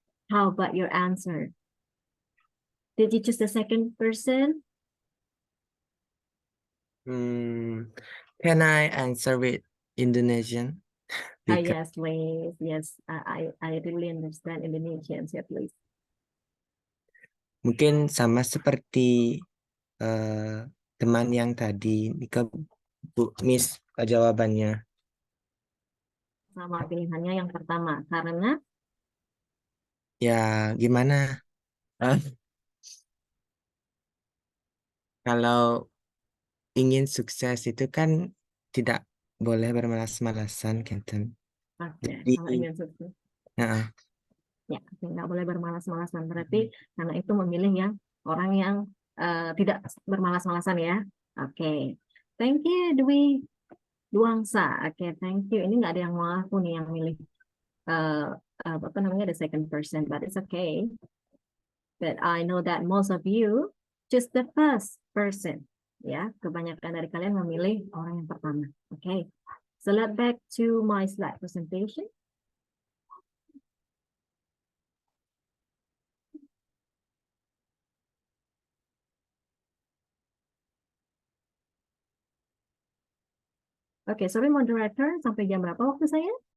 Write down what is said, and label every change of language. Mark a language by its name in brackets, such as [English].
[English] How about your answer? Did you choose the second person? Can I answer with Indonesian? Yes, please. Yes, I really understand Indonesian. Yeah, please. [Indonesian] Mungkin sama seperti teman yang tadi, Bu Miss jawabannya. Sama pilihannya yang pertama, karena? Ya, gimana? Kalau ingin sukses itu kan tidak boleh bermalas-malasan, Captain. Oke, Jadi, kalau ingin sukses. Ya, nggak boleh bermalas-malasan. Berarti karena itu memilih yang orang yang tidak bermalas-malasan ya. [English] Oke, thank you Dwi Duangsa. Oke, thank you. [Indonesian] Ini nggak ada yang mau aku nih yang milih apa namanya [English] the second person, but it's okay. But I know that most of you choose the first person. [Indonesian] Ya, kebanyakan dari kalian memilih orang yang pertama. [English] Okay, so let's back to my slide presentation. [Indonesian] Oke, sorry moderator, sampai jam berapa waktu saya?